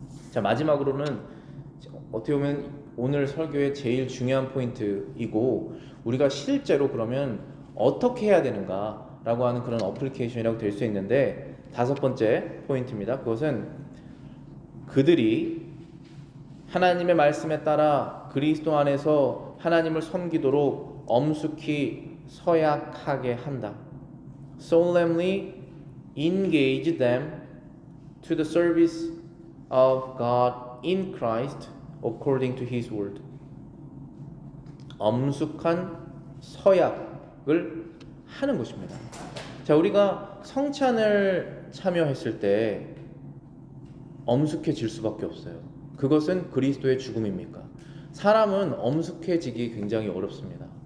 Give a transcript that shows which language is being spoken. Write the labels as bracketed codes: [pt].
[ko] 자, 마지막으로는 어떻게 보면 오늘 설교의 제일 중요한 포인트이고 우리가 실제로 그러면 어떻게 해야 되는가 라고 하는 그런 어플리케이션이라고 될 수 있는데, 5번째 포인트입니다. 그것은 그들이 하나님의 말씀에 따라 그리스도 안에서 하나님을 섬기도록 엄숙히 서약하게 한다. [en] Solemnly engage them to the service of God in Christ according to His word. [ko] 엄숙한 서약을 하는 것입니다. 자, 우리가 성찬을 참여했을 때 엄숙해질 수밖에 없어요. 그것은 그리스도의 죽음입니까? 사람은 엄숙해지기 굉장히 어렵습니다.